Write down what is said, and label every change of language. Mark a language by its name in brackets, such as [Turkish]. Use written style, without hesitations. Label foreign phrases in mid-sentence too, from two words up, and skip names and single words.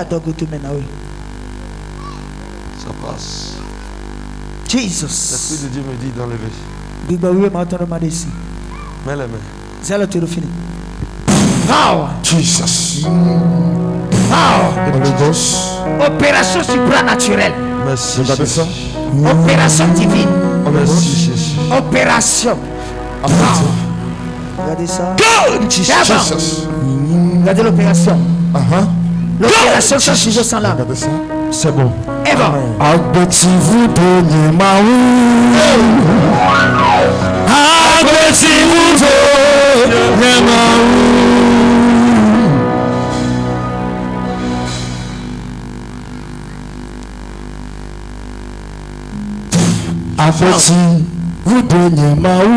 [French] Ça passe. Jesus. L'Esprit de Dieu me dit d'enlever. Mets les mains. Power. Jesus. Power. Opération supranaturelle. Merci. Regardez ça. Opération divine. Merci Jésus. Opération. Regardez ça. Jesus. Regardez l'opération. L'opération sans sujet sans lame. Regardez ça. C'est bon. Et bon. [Ewe] Agbetivu donye mawu. Agbetivu donye mawu. Agbetivu donye mawu.